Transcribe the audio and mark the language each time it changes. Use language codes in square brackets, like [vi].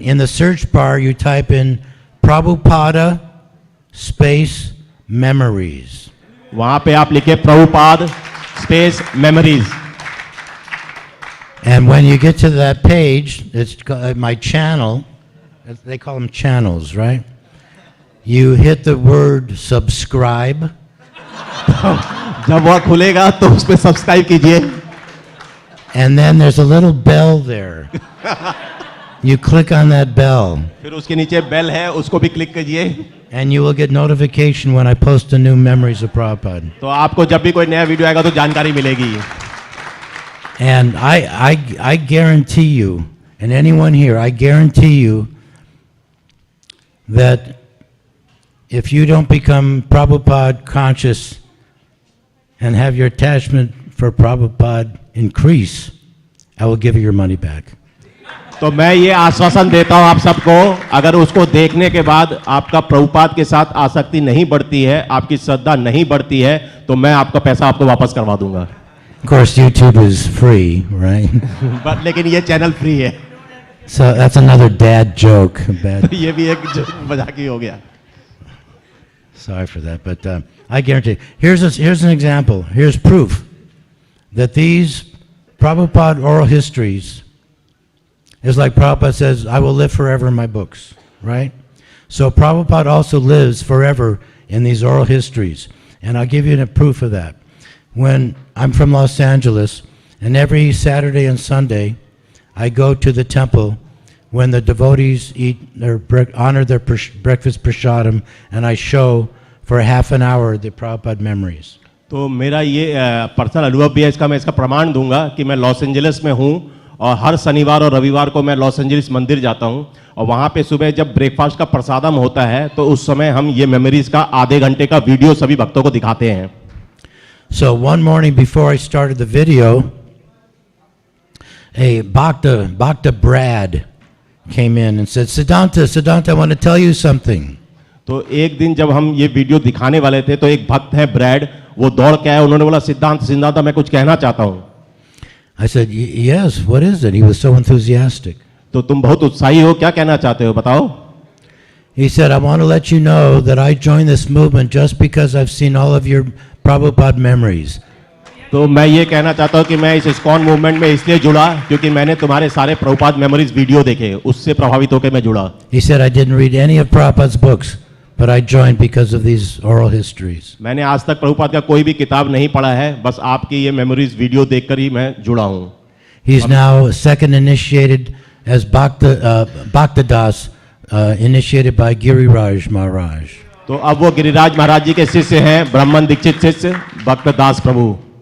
[en] In the search bar, you type in Prabhupada space memories. [hi] वहाँ पे आप लिखे Prabhupada space memories. [en] And when you get to that page, it's my channel. They call them channels, right? You hit the word subscribe. [hi] जब वह खुलेगा तो उस पे सब्सक्राइब कीजिए. [en] And then there's a little bell there. You click on that bell. [hi] फिर उसके नीचे बेल है, उसको भी क्लिक कीजिए. [en] And you will get notification when I post the new memories of Prabhupada. [hi] तो आपको जब भी कोई नया वीडियो आएगा तो जानकारी मिलेगी. [en] And I guarantee you, and anyone here, I guarantee you that if you don't become Prabhupada conscious and have your attachment for Prabhupada increase, I will give you your money back. [hi] तो मैं ये आश्वासन देता हूं आप सबको, अगर उसको देखने के बाद आपका प्रभुपाद के साथ आसक्ति नहीं बढ़ती है, आपकी श्रद्धा नहीं बढ़ती है, तो मैं आपका पैसा आपको वापस करवा दूंगा. [en] Of course, YouTube is free, right? [hi] But लेकिन ये चैनल फ्री है. [en] So that's another dad joke. Bad. [hi] ये भी एक मजाक ही हो गया. [en] Sorry for that, but I guarantee. Here's an example. Here's proof that these Prabhupada oral histories is like Prabhupada says, I will live forever in my books, right? So Prabhupada also lives forever in these oral histories. And I'll give you a proof of that. When I'm from Los Angeles, and every Saturday and Sunday, I go to the temple when the devotees honor their breakfast prasadam, and I show for half an hour the Prabhupada memories. [hi] तो मेरा ये personal अनुभव भी है इसका, मैं इसका प्रमाण दूंगा कि मैं लॉस एंजलिस में हूँ और हर शनिवार और रविवार को मैं लॉस एंजलिस मंदिर जाता हूँ, और वहाँ पे सुबह जब ब्रेकफास्ट का प्रसादम होता है तो उस समय हम ये मेमोरीज का आधे घंटे का वीडियो सभी भक्तों को दिखाते हैं. [en] So one morning before I started the video, a Bhakta Brad came in and said, Siddhant, I want to tell you something. [hi] तो एक दिन जब हम ये वीडियो दिखाने वाले थे तो एक भक्त है ब्रैड, वो दौड़ के आया, उन्होंने बोला सिद्धांत मैं कुछ कहना चाहता हूँ. [en] I said, yes, what is it? He was so enthusiastic. [hi] तो तुम बहुत उत्साही हो, क्या कहना चाहते हो बताओ. [en] He said, I want to let you know that I joined this movement just because I've seen all of your Prabhupada memories. [hi] तो मैं ये कहना चाहता हूँ कि मैं इस ISKCON मूवमेंट में इसलिए जुड़ा क्योंकि मैंने तुम्हारे सारे प्रभुपाद मेमोरीज वीडियो देखे, उससे प्रभावित होकर मैं जुड़ा. [en] He said, I didn't read any of Prabhupada's books, but I joined because of these oral histories. [hi] मैंने आज तक प्रभुपाद का कोई भी किताब नहीं पढ़ा है, बस आपकी ये मेमोरीज वीडियो देखकर ही मैं जुड़ा हूँ. [en] He's now second initiated as Bhakta Das, initiated by Giriraj Maharaj. [hi] तो अब वो गिरिराज महाराज जी के शिष्य हैं, ब्राह्मण दीक्षित शिष्य भक्त दास प्रभु.